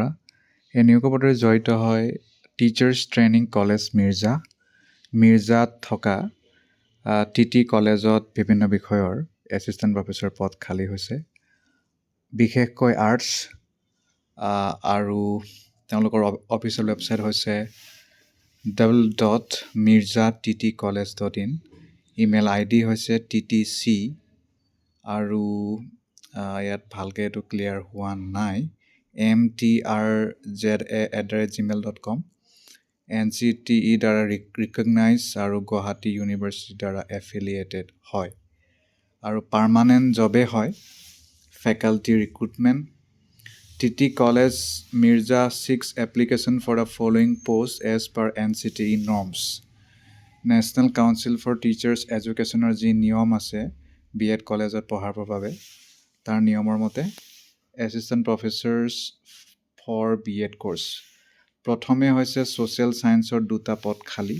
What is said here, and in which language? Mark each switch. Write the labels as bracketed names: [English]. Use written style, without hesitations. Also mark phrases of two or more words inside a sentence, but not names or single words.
[Assamese] এই নিয়োগৰ বতৰাত জড়িত হয় টিচাৰ্ছ ট্ৰেইনিং কলেজ মিৰ্জাত থকা টি কলেজত বিভিন্ন বিষয়ৰ [English] assistant professor [Assamese] পদ খালী হৈছে। বিশেষকৈ আৰ্টছ আৰু তেওঁলোকৰ [English] official website [Assamese] হৈছে www.mirza.ttcollege.in। [English] email ID [Assamese] হৈছে ttc আৰু ইয়াত ভালকৈ এইটো ক্লিয়াৰ হোৱা নাই, mtrza@gmail.com। NCTE দ্বাৰা ৰিকগনাইজ আৰু গুৱাহাটী ইউনিভাৰ্চিটিৰ দ্বাৰা এফিলিয়েটেড হয় আৰু পাৰ্মানেণ্ট জবেই হয়। [English] faculty recruitment TT College Mirza seeks application for the following posts as per NCTE norms। [Assamese] নেশ্যনেল কাউন্সিল ফৰ টিচাৰ্ছ এডুকেশ্যনৰ যি নিয়ম আছে BEd কলেজত পঢ়াবৰ বাবে, তাৰ নিয়মৰ মতে [English] assistant professors for BEd course. [Assamese] প্ৰথমে হৈছে ছ'চিয়েল ছায়েন্সৰ 2টা পদ খালী।